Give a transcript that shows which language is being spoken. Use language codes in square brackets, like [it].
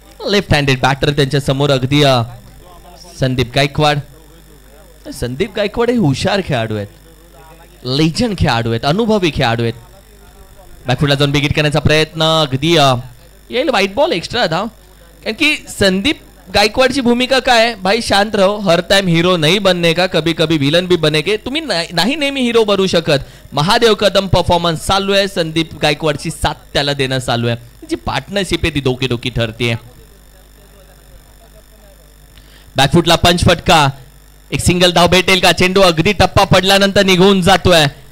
[mr] Left handed batter त्यांच्या समोर अगदी संदीप गायकवाड. संदीप गायकवाड हे हुशार खेळाडू आहेत, लेजंड खेळाडू आहेत, अनुभवी खेळाडू आहेत. बॅकफुटला जाऊन बिगिट करण्याचा प्रयत्न, अगदी येईल व्हाईट बॉल, एक्स्ट्रा धाव. कारण की संदीप गायकवाडची भूमिका काय, [hi] भाई शांत रहो, हर टाइम हीरो नहीं बनने का, कभी कभी विलन भी बनेगे. [mr] तुम्ही नाही नेहमी हिरो बनू शकत. महादेव कदम परफॉर्मन्स चालू आहे, संदीप गायकवाडची साथ त्याला देणं चालू आहे. जी पार्टनरशिप आहे ती डोकी ठरते. बॅकफुटला पंच फटका, एक सिंगल धाव भेटेल का. चेंडू अगदी टप्पा पडल्यानंतर निघून जातोय.